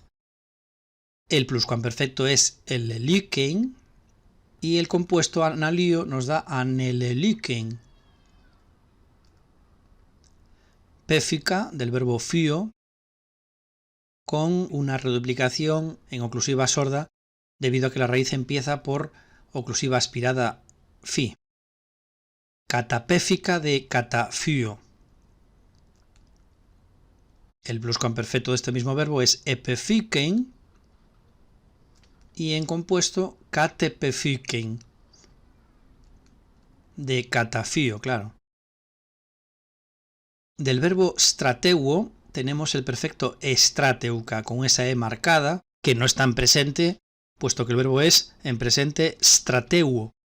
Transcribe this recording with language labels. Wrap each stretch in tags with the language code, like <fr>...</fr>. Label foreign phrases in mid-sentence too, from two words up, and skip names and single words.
<es>El pluscuamperfecto es el leliken y el compuesto analío nos da aneleliken. Péfica del verbo fío con una reduplicación en oclusiva sorda debido a que la raíz empieza por oclusiva aspirada fi. Catapéfica de catafío. El pluscuamperfecto de este mismo verbo es epefiken y en compuesto catepefiken de catafío, claro. Del verbo strateuo tenemos el perfecto estrateuca con esa e marcada que no está en presente, puesto que el verbo es en presente strateuo.</es>